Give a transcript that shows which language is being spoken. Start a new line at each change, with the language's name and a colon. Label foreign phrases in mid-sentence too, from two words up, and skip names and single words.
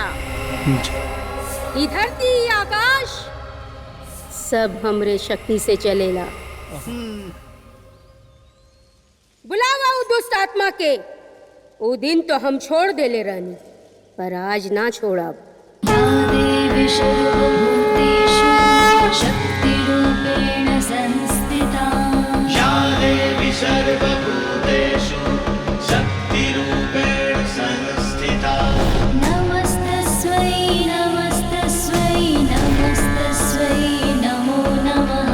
Bhojpuri: ई धरती, आकाश सब हमरे शक्ति से चलेला। बुलावा उ दुष्ट आत्मा के। वो दिन तो हम छोड़ देले रहनी, पर आज ना छोड़ब।
Sanskrit: देवी सर्वभूतेषु शक्तिरूपेण संस्थिता। या देवी सर्वभूतेषु शक्तिरूपेण संस्थिता। नमस्तस्यै नमस्तस्यै नमस्तस्यै नमो नमः।